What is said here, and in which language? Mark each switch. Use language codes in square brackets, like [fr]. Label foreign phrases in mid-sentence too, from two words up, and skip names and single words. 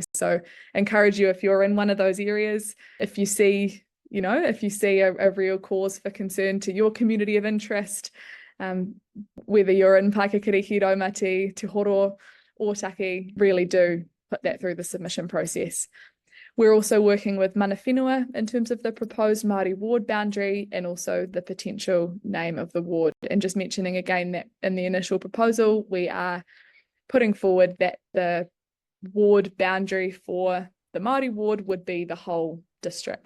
[en] So encourage you, if you're in one of those areas, if you see a real cause for concern to your community of interest, whether you're in Paikakiri, Hiromati, Te Horo, or Taki, really do put that through the submission process. We're also working with [mi] mana whenua [en] in terms of the proposed Māori ward boundary and also the potential name of the ward. And just mentioning again that in the initial proposal, we are putting forward that the ward boundary for the Māori ward would be the whole district.